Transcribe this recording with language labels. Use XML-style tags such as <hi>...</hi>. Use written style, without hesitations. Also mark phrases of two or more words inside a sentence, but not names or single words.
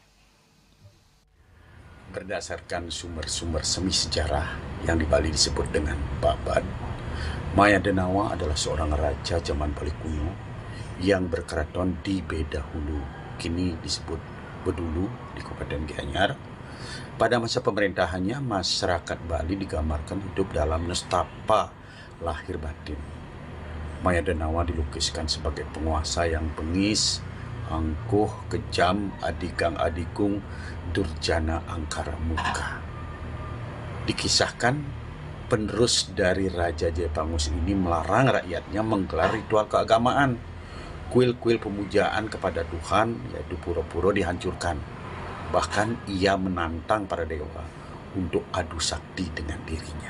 <id>Berdasarkan sumber-sumber semi sejarah yang di Bali disebut dengan Babat, Maya Denawa adalah seorang raja zaman Bali kuno yang berkeraton di Bedahulu, kini disebut Bedulu di Kabupaten Gianyar. Pada masa pemerintahannya, masyarakat Bali digambarkan hidup dalam nestapa lahir batin. Maya Denawa dilukiskan sebagai penguasa yang bengis, angkuh, kejam,</id> <jv>adigang adikung, durjana angkara murka.</jv> <id>Dikisahkan penerus dari Raja Jayapangus ini melarang rakyatnya menggelar ritual keagamaan. Kuil-kuil pemujaan kepada Tuhan, yaitu pura-pura, dihancurkan. Bahkan ia menantang para dewa untuk adu sakti dengan dirinya.</id>